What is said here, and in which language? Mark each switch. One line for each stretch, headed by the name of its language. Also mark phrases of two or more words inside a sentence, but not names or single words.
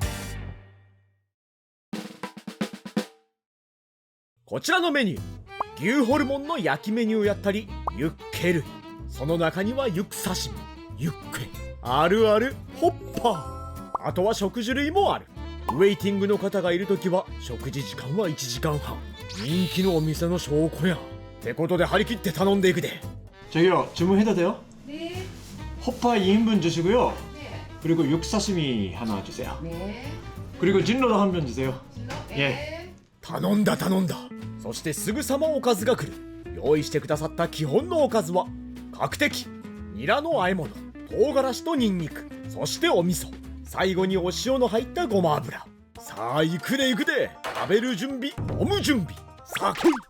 Japanese: こちらのメニュー、牛ホルモンの焼きメニューやったり、ユッケ類、その中にはユク刺身、ユッケ、あるあるホッパー、あとは食事類もある。ウェイティングの方がいるときは食事時間は1時間半。人気のお店の証拠やん。ってことで張り切って頼んでいくで。
Korean: 저기요, 주문해도 돼요? 네. 호파 2인분 주시고요. 네. 그리고 육사시미 하나 주세요. 네. 그리고 진로도 한 편 주세요. 진로? 예.
Japanese: 頼んだ。そしてすぐさまおかずが来る。用意してくださった基本のおかずは角的、ニラの和え物、唐辛子とニンニク、そしてお味噌、最後にお塩の入ったごま油。さあ行くで。食べる準備、飲む準備、さあ来い。